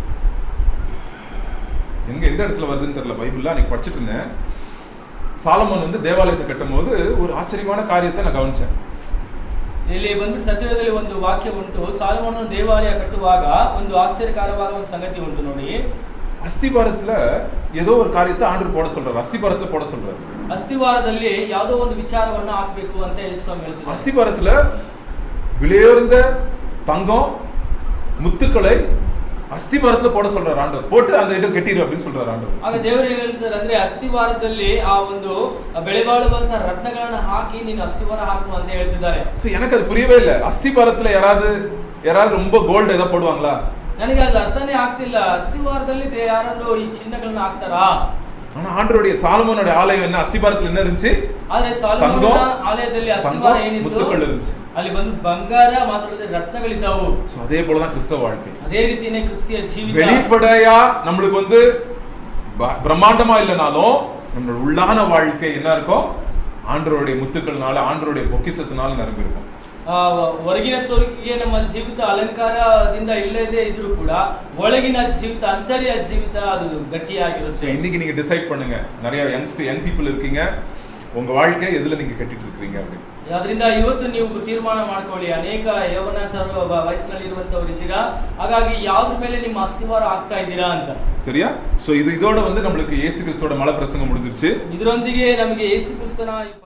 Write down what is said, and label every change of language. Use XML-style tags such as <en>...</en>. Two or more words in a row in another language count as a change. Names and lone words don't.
<ta>எந்த இடத்துல வருதுன்னு தெரியல, பைபிள்ல அன்னைக்கு படிச்சுட்டு இருந்தேன். சாலமோன் வந்து தேவாலயத்தை கட்டும் போது ஒரு ஆச்சரியமான காரியத்தை நான் கவனிச்சேன்.</ta> <kn>ಇಲ್ಲಿ ಬಂದ್ಬಿಟ್ಟು ಸತ್ಯವೇದದಲ್ಲಿ ಒಂದು ವಾಕ್ಯ ಉಂಟು, ಸಾಲಮೋನನು ದೇವಾಲಯ ಕಟ್ಟುವಾಗ ಒಂದು ಆಶ್ಚರ್ಯಕರವಾದ ಒಂದು ಸಂಗತಿ ಉಂಟು ನೋಡಿ.</kn> <ta>அஸ்திபாரத்துல ஏதோ ஒரு காரியத்தை ஆண்டவர் போட சொல்றாரு, அஸ்திபாரத்துல போட சொல்றாரு.</ta> <kn>ಅಸ್ತಿವಾರದಲ್ಲಿ ಯಾವುದೋ ಒಂದು ವಿಚಾರವನ್ನ ಹಾಕಬೇಕು ಅಂತ ಯೇಸು ಹೇಳ್ತಿದ್ದಾರೆ.</kn> <ta>அஸ்திபாரத்துல விலையுயர்ந்த தங்கம் முத்துக்களை அஸ்திபாரத்துல போட சொல்றாரு ஆண்டவர், போட்டு அந்த இடம் கட்டிரு அப்படின்னு சொல்றாரு ஆண்டவர்.</ta> <kn>ಆಗ ದೇವರು ಏನು ಹೇಳ್ತಾರೆ ಅಂದ್ರೆ ಅಸ್ತಿವಾರದಲ್ಲಿ ಆ ಒಂದು ಬೆಲೆಬಾಳುವಂತ ರತ್ನಗಳನ್ನ ಹಾಕಿ ನೀನು ಅಸ್ತಿವಾರ ಹಾಕು ಅಂತ ಹೇಳ್ತಿದ್ದಾರೆ.</kn> <ta>சோ எனக்கு அது புரியவே இல்லை. அஸ்திபாரத்துல யாராவது ரொம்ப கோல்டு ஏதாவது போடுவாங்களா?</ta> <kn>ನನಗೆ ಅದು ಅರ್ಥನೇ ಆಗ್ತಿಲ್ಲ. ಅಸ್ತಿವಾರದಲ್ಲಿ ಯಾರಾದ್ರೂ ಈ ಚಿನ್ನಗಳನ್ನ ಹಾಕ್ತಾರಾ?</kn> <ta>ஆனா ஆண்டவருடைய சாலமோனுடைய ஆலயம் என்ன, அஸ்திபாரத்துல என்ன இருந்துச்சு?</ta> <kn>ಆದ್ರೆ ಸಾಲಮೋನನ ಆಲಯದಲ್ಲಿ ಅಸ್ತಿವಾರ ಏನಿತ್ತು,</kn> <ta>ಮುತ್ತುಗಳು இருந்துச்சு.</ta> <kn>ಅಲ್ಲಿ ಬಂದು ಬಂಗಾರ ಮಾತ್ರವಲ್ಲದೆ ರತ್ನಗಳಿದ್ದವು.</kn> <ta>சோ அதே போல தான் கிறிஸ்தவ வாழ்க்கை.</ta> <kn>ಅದೇ ರೀತಿನೇ ಕ್ರಿಸ್ತಿಯ ಜೀವಿತ.</kn> <ta>வெளிப்படையா நமக்கு வந்து பிரம்மாண்டமா இல்லனாலும் நம்மளோட உள்ளான வாழ்க்கை என்ன இருக்கும், ஆண்டவருடைய முத்துக்கள்னால, ஆண்டவருடைய பொக்கிஷத்தினால நிரம்பி இருக்கும்.</ta> <kn>ಹೊರಗಿನ ತೋರಿಕೆಗೆ ನಮ್ಮ ಜೀವಿತ ಅಲಂಕಾರದಿಂದ ಇಲ್ಲದೇ ಇದ್ರೂ ಕೂಡ ಒಳಗಿನ ಜೀವಿತ ಅಂತರ್ಯ ಜೀವಿತ ಅದು ಗಟ್ಟಿಯಾಗಿರುತ್ತೆ.</kn> <ta>இன்னைக்கு நீங்க டிசைட் பண்ணுங்க. நிறைய</ta> <en>young people</en> <ta>இருக்கீங்க, உங்க வாழ்க்கை எதுல நீங்க கட்டிட்டு இருக்கீங்க அப்படி.</ta> <kn>ಅದರಿಂದ ಇವತ್ತು ನೀವು ತೀರ್ಮಾನ ಮಾಡ್ಕೊಳ್ಳಿ. ಅನೇಕ ಯೌವನಸ್ಥರು ವಯಸ್ಸಿನಲ್ಲಿ ಇರುವಂತವ್ರು ಇದ್ದೀರಾ, ಹಾಗಾಗಿ ಯಾವ್ದ್ರ ಮೇಲೆ ನಿಮ್ಮ ಅಸ್ತಿವಾರ ಆಗ್ತಾ ಇದ್ದೀರಾ ಅಂತ.</kn> <ta>சரியா? சோ இதோட வந்து நம்மளுக்கு இயேசு கிறிஸ்துவோட மலை பிரசங்கம் முடிஞ்சிருச்சு.</ta> <kn>ಇದರೊಂದಿಗೆ ನಮಗೆ ಯೇಸು ಕ್ರಿಸ್ತನ</kn>